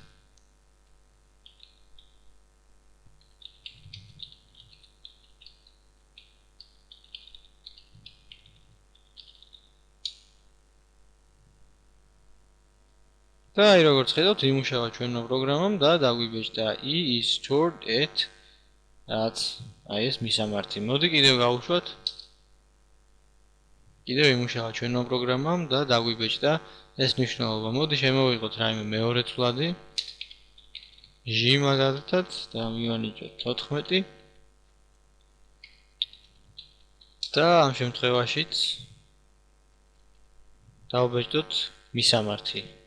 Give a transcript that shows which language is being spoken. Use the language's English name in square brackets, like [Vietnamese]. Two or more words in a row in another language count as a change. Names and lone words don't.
[Georgian] და აი როგორც ხედავთ, იმუშავა ჩვენმა პროგრამამ და დაგვიბეჭდა [English] i is stored at [Georgian] რაც აი ეს მისამართი. მოდი კიდევ გავუშვათ. კიდევ იმუშავა ჩვენმა პროგრამამ და დაგვიბეჭდა ეს მნიშვნელობა. მოდი შემოვიღოთ რაიმე მეორე ცვლადი ჟ მაგალითად და მივანიჭოთ 14 და ამ შემთხვევაშიც დავბეჭდოთ მისამართი.